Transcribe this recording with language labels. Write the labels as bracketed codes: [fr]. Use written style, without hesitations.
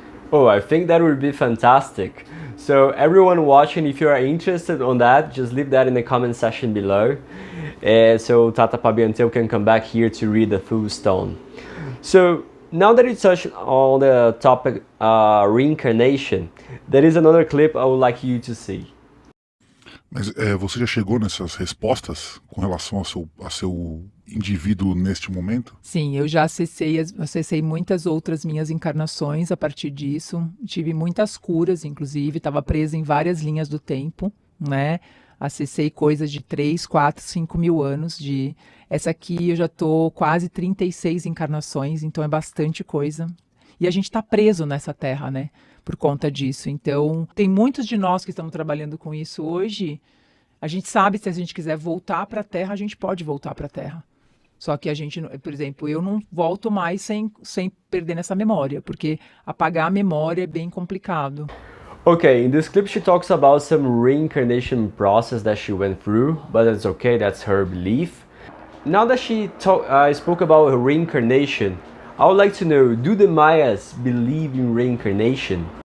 [en] Oh, I think that would be fantastic. So everyone watching, if you are interested on that, just leave that in the comment section below. So Tata Pabianteu can come back here to read the full stone. So now that you touched on the topic reincarnation, there is another clip I would like you to see. [pt] Mas você já chegou nessas respostas com relação ao seu indivíduo neste momento? Sim, eu já acessei muitas outras minhas encarnações a partir disso. Tive muitas curas, inclusive, estava presa em várias linhas do tempo, né? Acessei coisas de 3, 4, 5 mil anos. Essa aqui eu já estou quase 36 encarnações, então é bastante coisa. E a gente está preso nessa terra, né? Por conta disso. Então, tem muitos de nós que estamos trabalhando com isso hoje. A gente sabe, se a gente quiser voltar para a Terra, a gente pode voltar para a Terra. Só que a gente, por exemplo, eu não volto mais sem perder nessa memória, porque apagar a memória é bem complicado. [en] Okay, in this clip she talks about some reincarnation process that she went through, but that's okay, that's her belief. Now that she spoke about reincarnation, I would like to know, do the Mayas believe in reincarnation?